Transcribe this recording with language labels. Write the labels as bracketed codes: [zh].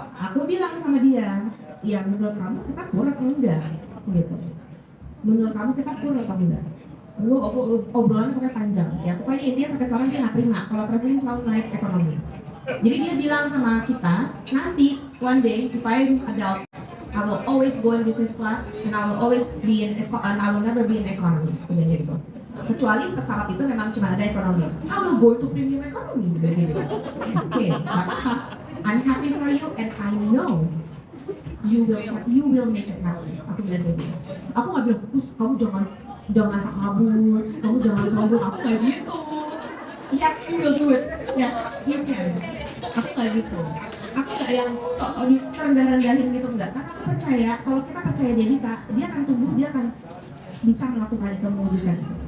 [id] Aku bilang sama dia, ya menurut kamu kita kurang atau enggak? Gitu. Menurut kamu kita kurang atau enggak? Lu obrolannya pokoknya panjang. Ya pokoknya intinya sampai sekarang dia nggak terima kalau traveling selalu naik ekonomi. Jadi dia bilang sama kita, nanti [en] one day if I'm adult, I will always go in business class and I will always be in I will never be in economy. [id] Gitu. Kecuali pesawat itu memang cuma ada ekonomi. [en] I will go to premium economy. [id] Gitu. [en] Oke, I'm happy for you and I know you will make it happen. [id] Aku bilang kayak gitu. Aku nggak bilang, kamu jangan kabur, kamu jangan sombong. Aku nggak gitu. [en] Yes, you will do it. Yes, you can. Aku nggak gitu. [id] Aku nggak yang sok-sok rendah-rendahin gitu, enggak. Karena aku percaya kalau kita percaya dia bisa, dia akan tumbuh, dia akan bisa melakukan itu, mewujudkan itu.